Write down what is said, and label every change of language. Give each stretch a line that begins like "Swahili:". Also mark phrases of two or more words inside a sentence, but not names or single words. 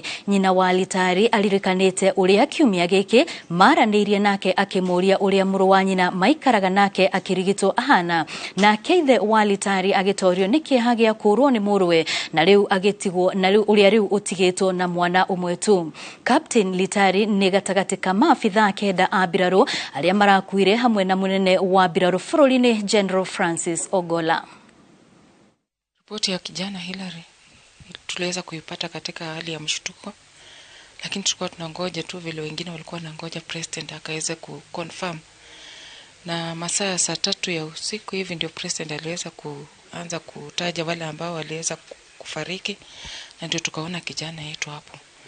Kikuyu: Nyina wa Litali alirikanite uria kiumia giki maranirie nake akimuria uria muru wa nyina maikaraga nake akirigitwo ahana, na keithe wa Litali agitorio ni kieha gia kurwo ni muruwe na riu agitigwo na riu uria riu utigitwo na mwana umwe tu. Captain Litali ni gatagati ka maafitha kenda a mbiraru aria marakuire hamwe na munene wa mbiraru bururi-ini General Francis Ogola.
Swahili: Ripoti ya kijana Hilary tuliweza kuipata katika hali ya mshtuko, lakini tulikuwa tunangoja tu vile wengine walikuwa wanangoja president akaweze kuconfirm, na masaa ya saa 3 ya usiku hivi ndio president aliweza kuanza kutaja wale ambao waliweza kufariki, na ndio tukaona kijana yetu hapo.